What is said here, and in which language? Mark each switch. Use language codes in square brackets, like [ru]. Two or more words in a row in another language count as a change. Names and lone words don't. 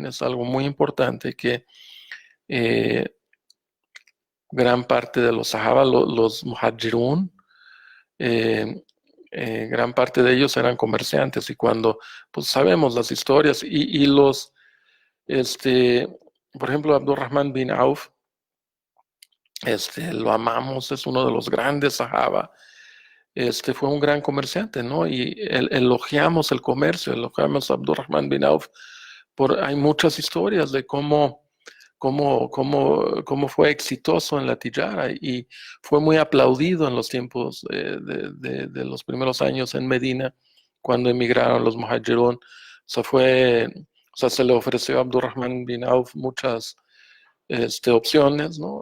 [es] es algo muy importante que eh, gran parte de los sahaba, los muhajirun, eh, gran parte de ellos eran comerciantes y cuando, pues sabemos las historias y los, este, por ejemplo, Abdurrahman bin Auf, lo amamos, es uno de los grandes sahaba, fue un gran comerciante, ¿no? Y elogiamos el comercio, elogiamos a Abdurrahman bin Auf, hay muchas historias de cómo fue exitoso en la tijara y fue muy aplaudido en los tiempos de los primeros años en Medina, cuando emigraron los muhajirun. Se le ofreció a Abdurrahman bin Auf muchas opciones, ¿no?